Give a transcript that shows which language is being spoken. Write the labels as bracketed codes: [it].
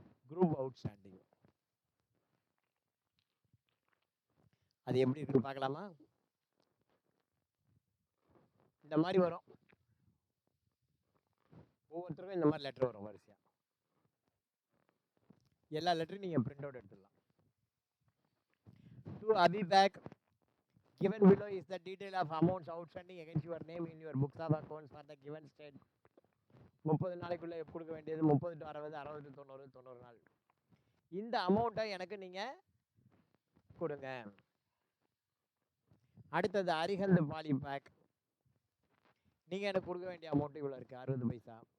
[ta] Group outstanding அது எப்படி இருக்குன்னு பார்க்கலாமா? இந்த மாதிரி வரும், ஒவ்வொருத்தருக்கும் இந்த மாதிரி லெட்டர் வரும் வரிசையாக. எல்லா லெட்டரையும் நீங்கள் பிரிண்ட் அவுட் எடுத்துடலாம். [en] To Abhibek, given below is the detail of amounts outstanding against your name in your books of accounts for the given state. [ta] 30 நாளைக்குள்ளே கொடுக்க வேண்டியது [en] 30 to 60, 60 to 90, [ta] 90 நாள். இந்த அமௌண்ட்டை எனக்கு நீங்கள் கொடுங்க. அடுத்தது அரிஹந்த் பாலி பேக், நீங்கள் எனக்கு கொடுக்க வேண்டிய அமௌண்ட்டு இவ்வளோ இருக்குது, 60 பைசா.